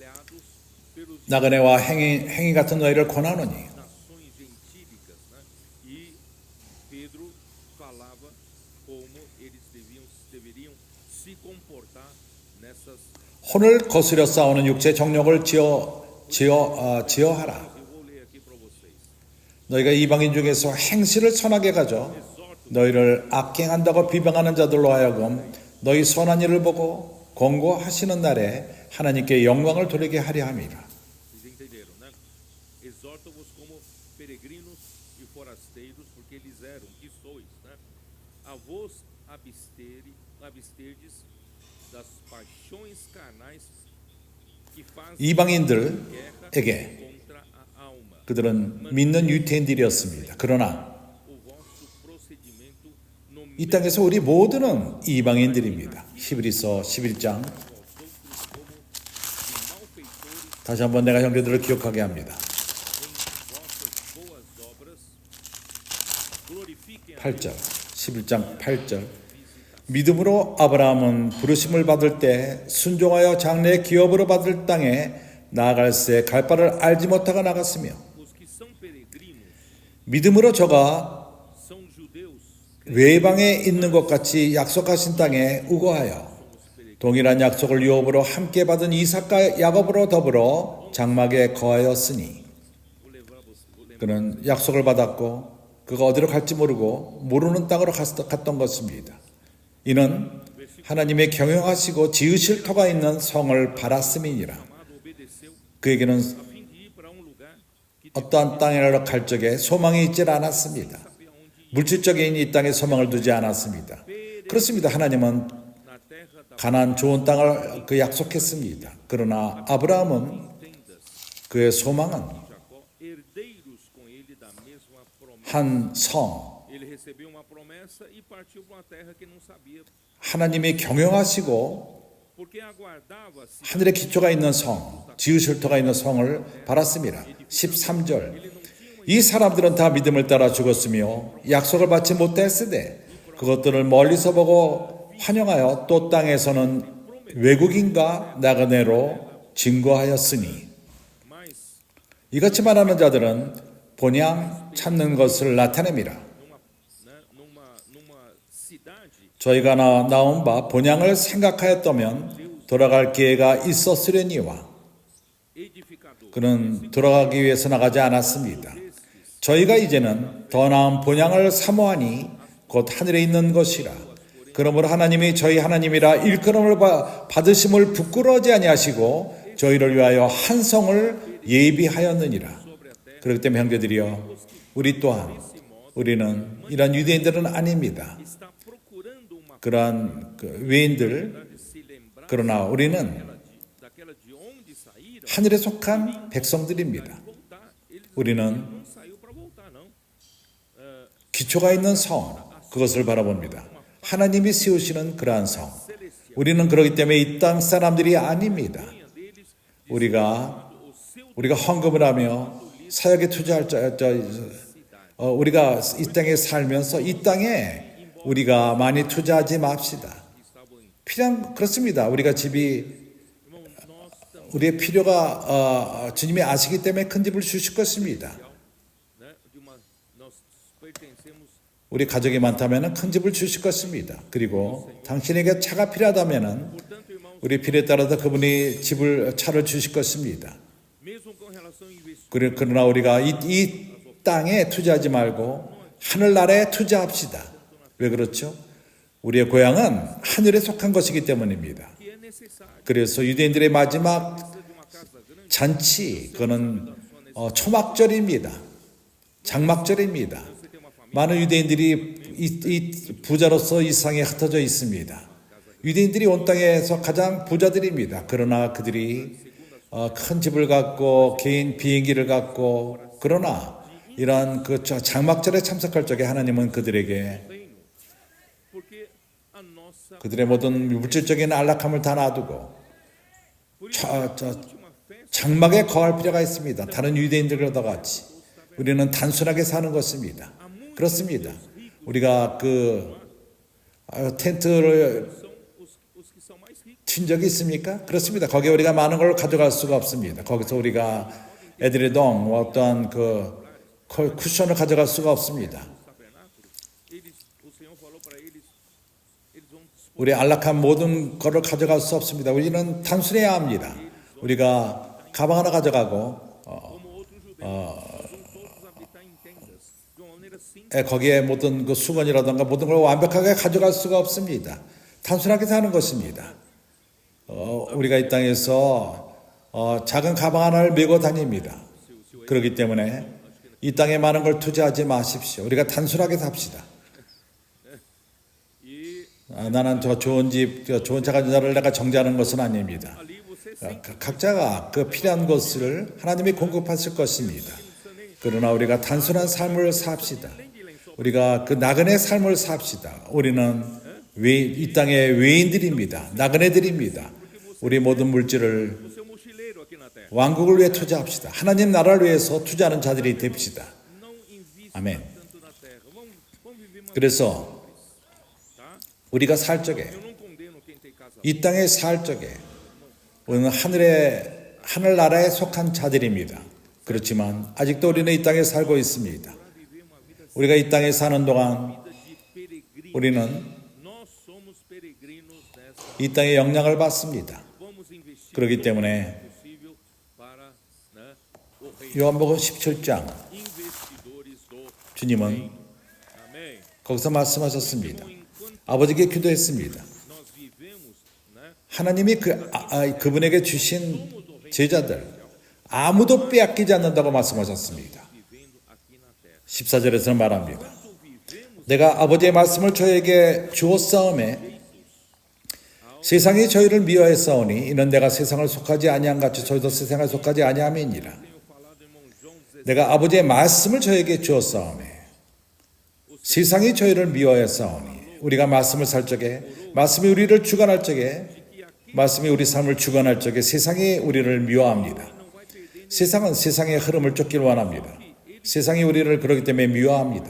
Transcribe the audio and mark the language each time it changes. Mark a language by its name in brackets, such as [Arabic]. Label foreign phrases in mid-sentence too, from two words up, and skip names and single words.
[Korean] 나그네와 행인 같은 너희를 권하노니 [Portuguese] Pedro falava como eles deveriam se comportar nessas. [Korean] 혼을 거스려 싸우는 육체 정욕을 지어하라. [Portuguese] Eu vou ler aqui para vocês. [Korean] 너희가 이방인 중에서 행실을 선하게 가져 너희를 악행한다고 비방하는 자들로 하여금 너희 선한 일을 보고 권고하시는 날에 하나님께 영광을 돌리게 하려 함이라. [Portuguese] Vocês entenderam, né? Exorta-vos como peregrinos e forasteiros, porque eles eram, que sois, né? A vos absterdes das paixões carnais que fazem [Korean] 이방인들에게 [Portuguese] contra a alma. [Korean] 그들은 믿는 유태인들이었습니다. 그러나 [Portuguese] O vosso procedimento no [Korean] 이 땅에서 우리 모두는 이방인들입니다. 히브리서 11장 다시 한번 내가 형제들을 기억하게 합니다. 8절 11장 8절 믿음으로 아브라함은 부르심을 받을 때 순종하여 장래의 기업으로 받을 땅에 나아갈새 갈 바를 알지 못하고 나갔으며 [Portuguese] os que são peregrinos [Korean] 믿음으로 저가 [Portuguese] são judeus, [Korean] 외방에 있는 것 같이 약속하신 땅에 우거하여 동일한 약속을 유업으로 함께 받은 이삭과 야곱으로 더불어 장막에 거하였으니 그는 약속을 받았고 그가 어디로 갈지 모르고 모르는 땅으로 갔던 것입니다. 이는 하나님의 경영하시고 지으실 터가 있는 성을 바랐음이니라. [Portuguese] amado obedeceu [Korean] 그에게는 [Portuguese] a fim de ir para um lugar que [Korean] 어떠한 땅이라도 갈 적에 소망이 있질 않았습니다. 물질적인 이 땅에 소망을 두지 않았습니다. 그렇습니다. 하나님은 [Portuguese] na terra da [Korean] 가나안 좋은 땅을 약속했습니다. 그러나 아브라함은 그의 소망은 [Portuguese] Jacó, herdeiros com ele da mesma promessa. [Korean] 한 성, [Portuguese] Ele recebeu uma promessa e partiu para uma terra que não sabia, [Korean] 하나님이 경영하시고 [Portuguese] porque aguardava-se. [Korean] 하늘에 기초가 있는 성, 지으실 터가 있는 성을 바랐습니다. 13절 이 사람들은 다 믿음을 따라 죽었으며 약속을 받지 못했으되 그것들을 멀리서 보고 환영하여 또 땅에서는 외국인과 나그네로 증거하였으니 [Portuguese] Mas [Korean] 이같이 말하는 자들은 본향 찾는 것을 나타냅니다. [Portuguese] numa cidade [Korean] 저희가 나온 바 본향을 생각하였다면 돌아갈 기회가 있었으려니와 [Portuguese] edificador, [Korean] 그는 돌아가기 위해서 나가지 않았습니다. 저희가 이제는 더 나은 본향을 사모하니 곧 하늘에 있는 것이라. 그러므로 하나님이 저희 하나님이라 일컬음을 받으심을 부끄러워하지 아니하시고 저희를 위하여 한 성을 예비하였느니라. 그렇기 때문에 형제들이여 우리 또한 우리는 이런 유대인들은 아닙니다. [Portuguese] está procurando uma [Korean] 그러한 외인들 [Portuguese] de se lembrar [Korean] 그러나 우리는 [Portuguese] daquela de onde saíram, [Korean] 하늘에 속한 백성들입니다. [Portuguese] voltar. Eles [Korean] 우리는 [Portuguese] não saiu para voltar, não. [Korean] 기초가 있는 성 그것을 바라봅니다. 하나님이 세우시는 그러한 성. 우리는 그렇기 때문에 이 땅 사람들이 아닙니다. 우리가 헌금을 하며 사역에 투자할 우리가 이 땅에 살면서 이 땅에 우리가 많이 투자하지 맙시다. 필요한 그렇습니다. 우리가 집이 우리의 필요가 주님이 아시기 때문에 큰 집을 주실 것입니다. [Portuguese] Né, nós pertencemos [Korean] 우리 가족이 많다면 큰 집을 주실 것입니다. 그리고 당신에게 차가 필요하다면 우리 필요에 따라서 그분이 차를 주실 것입니다. [Portuguese] mesmo com relação ao investimento. [Korean] 그러나 우리가 이 땅에 투자하지 말고 하늘나라에 투자합시다. 왜 그렇죠? 우리의 고향은 하늘에 속한 것이기 때문입니다. [Portuguese] Que é necessário. [Korean] 그래서 유대인들의 마지막 [Portuguese] Precisa de uma casa grande, [Korean] 잔치 그거는 초막절입니다. 장막절입니다. [Portuguese] você tem uma família, [Korean] 많은 유대인들이 이 부자로서 이 세상에 흩어져 있습니다. 유대인들이 온 땅에서 가장 부자들입니다. 그러나 그들이 큰 집을 갖고 개인 비행기를 갖고 그러나 이러한 그 장막절에 참석할 적에 하나님은 그들에게 [Portuguese] porque a nossa [Korean] 그들의 모든 물질적인 안락함을 다 놔두고 [Portuguese] última festa [Korean] 장막에 거할 필요가 있습니다. 다른 유대인들과 같이 우리는 단순하게 사는 것입니다. 그렇습니다. 우리가 텐트를 [Portuguese] são os que são mais ricos. [Korean] 튄 적이 있습니까? 그렇습니다. 거기에 우리가 많은 걸 가져갈 수가 없습니다. 거기서 우리가 애들의 어떤 쿠션을 가져갈 수가 없습니다. [Portuguese] Senhor falou para eles, eles vão [Korean] 우리 안락한 모든 것을 가져갈 수 없습니다. 우리는 단순해야 합니다. 우리가 가방 하나 가져가고 [Portuguese] como outros judeus, vão todos habitar em tendas, de uma maneira simples. [Korean] 거기에 모든 그 수건이라든가 모든 걸 완벽하게 가져갈 수가 없습니다. 단순하게 사는 것입니다. 우리가 이 땅에서 작은 가방 하나를 메고 다닙니다. 그렇기 때문에 이 땅에 많은 걸 투자하지 마십시오. 우리가 단순하게 삽시다. [Portuguese] E [Korean] 나는 저 좋은 집, 좋은 차 가진 자를 내가 정죄하는 것은 아닙니다. [Portuguese] ali você sempre [Korean] 각자가 그 필요한 것을 하나님이 공급하실 것입니다. 그러나 우리가 단순한 삶을 삽시다. 우리가 그 나그네 삶을 삽시다. 우리는 이 땅의 외인들입니다. 나그네들입니다. 우리 모든 물질을 [Portuguese] o seu mochileiro aqui na terra. [Korean] 왕국을 위해 투자합시다. 하나님 나라를 위해서 투자하는 자들이 됩시다. [Portuguese] Não invista [Korean] 아멘. [Portuguese] tanto na terra. Vamos viver uma [Korean] 그래서 [Portuguese] tá? [Korean] 우리가 살 적에 [Portuguese] Eu não condeno quem tem casa. [Korean] 이 땅에 살 적에 우리는 하늘나라에 속한 자들입니다. 그렇지만 아직도 우리는 이 땅에 살고 있습니다. 우리가 이 땅에 사는 동안 [Portuguese] De peregrino. [Korean] 우리는 [Portuguese] Nós somos peregrinos nessa. [Korean] 이 땅에 영향을 받습니다. [Portuguese] Vamos investir [Korean] 그렇기 때문에 [Portuguese] possível para, né, o reino. [Korean] 요한복음 17장 [Portuguese] Investidores do [Korean] 주님은 [Portuguese] Amém. [Korean] 거기서 말씀하셨습니다. [Portuguese] Enquanto [Korean] 아버지께 기도했습니다. [Portuguese] nós vivemos, né, [Korean] 하나님이 그분에게 주신 제자들 아무도 빼앗기지 않는다고 말씀하셨습니다. [Portuguese] vivendo aqui na terra. [Korean] 14절에서는 말합니다. [Portuguese] Enquanto vivemos [Korean] 내가 아버지의 말씀을 저에게 주었사오매 세상이 저희를 미워했사오니 이는 내가 세상을 속하지 아니한 같이 저희도 세상에 속하지 아니함이니라. [Portuguese] tenho falado, irmão João 17, [Korean] 내가 아버지의 말씀을 저에게 주었사오매 세상이 저희를 미워했사오니 우리가 말씀을 살 적에 말씀이 우리를 주관할 적에 말씀이 우리 삶을 주관할 적에 세상이 우리를 미워합니다. 세상은 세상의 흐름을 쫓기를 원합니다. 세상이 우리를 그렇기 때문에 미워합니다.